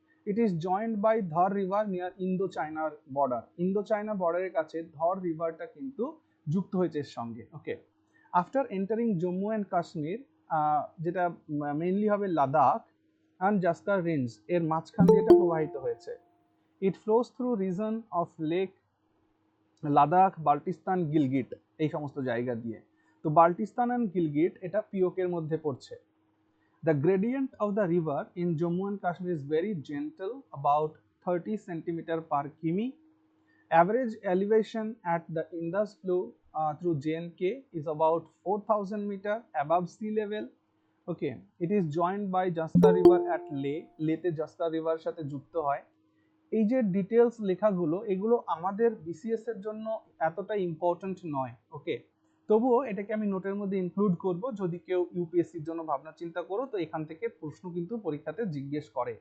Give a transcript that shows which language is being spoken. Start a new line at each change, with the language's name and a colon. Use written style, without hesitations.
English: It is joined by Dhar river near Indo-China border.
Bangla: Indo-China border এর কাছে ধর রিভারটা কিন্তু যুক্ত হয়েছে এর সঙ্গে। ওকে,
English: after entering Jammu and Kashmir,
Bangla: যেটা মেইনলি হবে লাদাখ and জাস্কার রেঞ্জ, এর মাঝখান দিয়ে এটা প্রবাহিত হয়েছে।
English: it flows through region of lake Ladakh, Baltistan, Gilgit,
Bangla: এই সমস্ত জায়গা দিয়ে। তো বাল্টিস্তান অ্যান্ড গিলগিট এটা পিওকের মধ্যে পড়ছে।
English: The gradient of the river in Jammu and Kashmir is very gentle, about 30 centimeter per km. Average elevation at the Indus flow through JNK is about 4,000 meter above sea level. Okay, it is joined by জাস্তা river at লেতে
Bangla: জাস্তা river সাথে যুক্ত হয়। এই যে details লেখাগুলো, এগুলো আমাদের BCS এর জন্য এতটা ইম্পর্টেন্ট নয়। ওকে, তবুও এটাকে আমি নোটের মধ্যে ইনক্লুড করব, যদি কেউ ইউপিএসসির জন্য ভাবনা চিন্তা করো তো এখান থেকে প্রশ্ন কিন্তু পরীক্ষাতে জিজ্ঞেস করে।